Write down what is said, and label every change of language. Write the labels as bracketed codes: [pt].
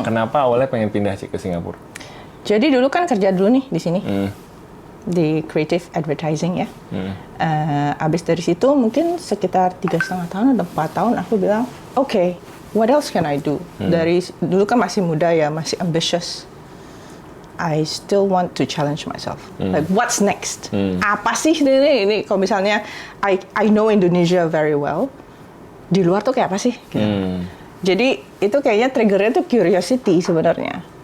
[id] Kenapa awalnya pengen pindah ke Singapura? Jadi dulu kan kerja dulu nih di sini. Di creative advertising ya. Abis dari situ mungkin sekitar 3,5 tahun atau 4 tahun aku bilang, [en] okay, what else can I do? [id] Dari dulu kan masih muda ya, masih ambitious. [en] I still want to challenge myself. Like what's next? [id] Apa sih ini kalau misalnya [en] I know Indonesia very well. [id] Di luar tuh kayak apa sih? Gitu. Jadi itu kayaknya triggernya tuh curiosity sebenarnya.